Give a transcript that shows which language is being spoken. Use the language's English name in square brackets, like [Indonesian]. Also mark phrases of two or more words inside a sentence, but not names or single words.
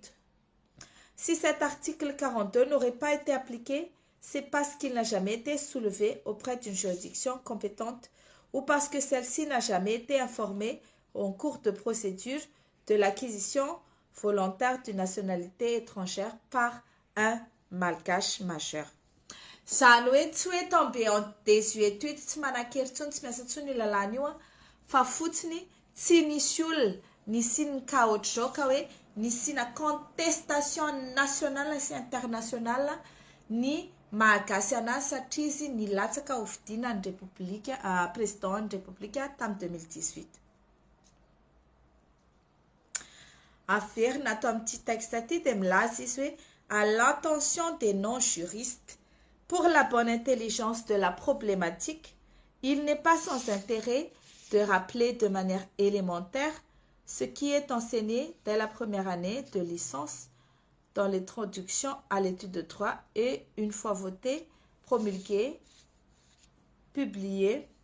[French] Si cet article 42 n'aurait pas été appliqué, c'est parce qu'il n'a jamais été soulevé auprès d'une juridiction compétente ou parce que celle-ci n'a jamais été informée en cours de procédure de l'acquisition volontaire d'une nationalité étrangère par un malgache majeur. [Malagasy] Zany hoe tsy hoe [French] tombé en désuétude [Malagasy] tsy manakery tsony tsy miasa tsony lalàna io fa fotsiny tsy nisy olona nisy ka ohatr'izao ka hoe nisina [French] contestation nationale [Malagasy] sy internationale ny mahagasy anazy satria izy nilatsaka ho vidiana ny [French] république président [Malagasy] ny république tamin'ny 2018. Averina ato amin'ity texte aty dia milaza izy hoe [French] à l'intention des non-juristes pour la bonne intelligence de la problématique, il n'est pas sans intérêt de rappeler de manière élémentaire ce qui est enseigné dès la première année de licence dans l'introduction à l'étude de droit et une fois voté, promulgué, publié,